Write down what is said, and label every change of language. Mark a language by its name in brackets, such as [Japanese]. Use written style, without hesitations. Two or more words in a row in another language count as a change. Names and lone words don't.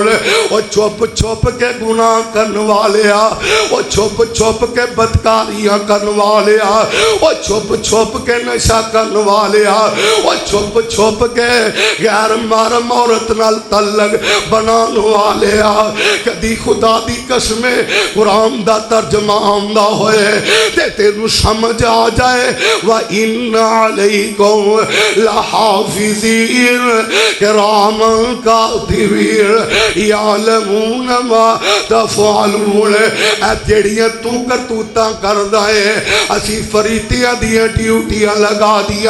[Punjabi] او چھپ چھپ کے گناہ کرنے والیا، او چھپ چھپ کے بدکاریاں کرنے والیا، او چھپ چھپ کے نشہ کرنے والیا، او چھپ چھپ کے غیر محرم عورت نال تعلق بنانے والیا. کدی خدا دی قسمے قرآن دا ترجمہ آندا ہووے تے تینوں سمجھ آ جائے [Arabic] وإن عليكم لحافظين كراما كاتبين يعلمون ما تفعلون. [Punjabi] اے جیہڑیاں توں کرتوتاں کردا ہے اسی فرشتیاں دیاں ڈیوٹیاں لا دتیاں.